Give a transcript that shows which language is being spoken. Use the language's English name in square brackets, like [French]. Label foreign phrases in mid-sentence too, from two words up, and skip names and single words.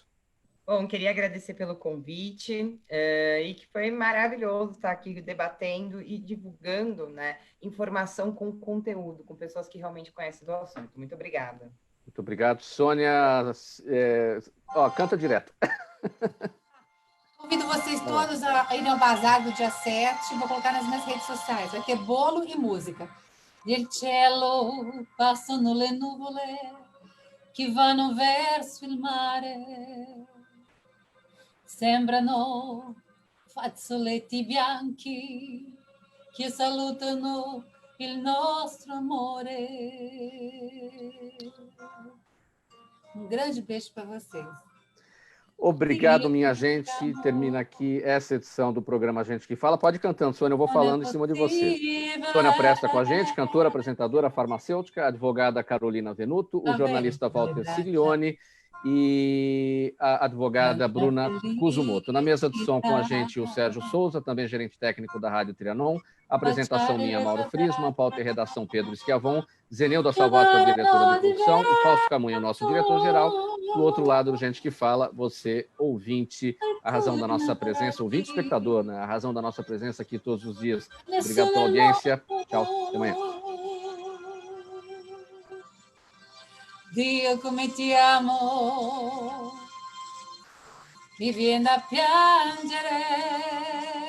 [Portuguese] Bom, queria agradecer pelo convite e que foi maravilhoso estar aqui debatendo e divulgando, né, informação com conteúdo, com pessoas que realmente conhecem do assunto. Muito obrigada. Muito obrigado. Sônia, canta direto. Convido vocês todos a irem ao bazar do dia 7. Vou colocar nas minhas redes sociais. Vai ter bolo e música. [Italian] Il cielo passano le nuvole che vanno verso il mare. Sembrano fazzoletti bianchi che salutano il nostro amore. [Portuguese] Um grande beijo para vocês. Obrigado, minha gente. Termina aqui essa edição do programa Gente que Fala. Pode ir cantando, Sônia, eu vou falando em cima de você. Sônia Presta com a gente, cantora, apresentadora, farmacêutica, a advogada Carolina Venuto, o jornalista Walter Siglione e a advogada Bruna Kuzumoto. Na mesa de som com a gente o Sérgio Souza, também gerente técnico da Rádio Trianon, apresentação minha, Mauro Friesman, pauta e redação Pedro Schiavon, Zenilda Salvato, diretora de produção, e Fausto Camunha, nosso diretor-geral. Do outro lado, Gente que Fala, você, ouvinte, a razão da nossa presença, ouvinte espectador, né? A razão da nossa presença aqui todos os dias. Obrigado pela audiência. Tchau, até amanhã. [Italian] Dio come ti amo, mi viene a piangere.